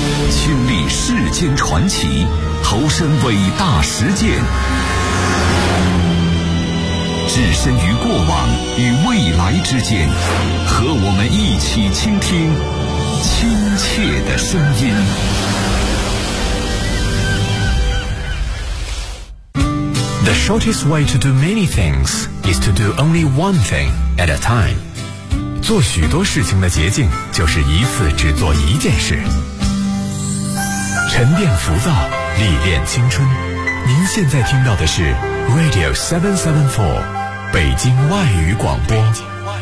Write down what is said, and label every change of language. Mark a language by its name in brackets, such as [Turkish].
[Chinese] 亲历世间传奇，投身伟大实践，置身于过往与未来之间，和我们一起倾听亲切的声音。 [English] The shortest way to do many things is to do only one thing at a time. [Chinese] 做许多事情的捷径就是一次只做一件事。沉淀浮躁，历练青春。您现在听到的是 Radio 774北京外语广播。